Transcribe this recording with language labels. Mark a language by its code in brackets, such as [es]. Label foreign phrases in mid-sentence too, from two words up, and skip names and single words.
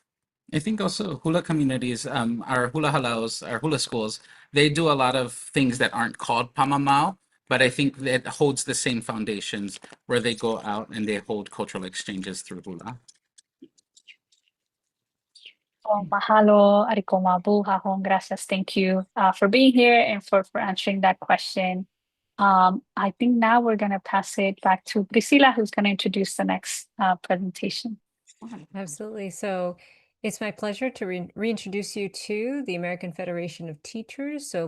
[en] I think also hula communities, our hula halaus, our hula schools, they do a lot of things that aren't called pamamao, but I think that holds the same foundations where they go out and they hold cultural exchanges through hula. Oh, mahalo, ariko mabu, hahon, gracias. Thank you for being here and for answering that question. I think now we're going to pass it back to Priscilla, who's going to introduce the next presentation. Absolutely. So it's my pleasure to reintroduce you to the American Federation of Teachers.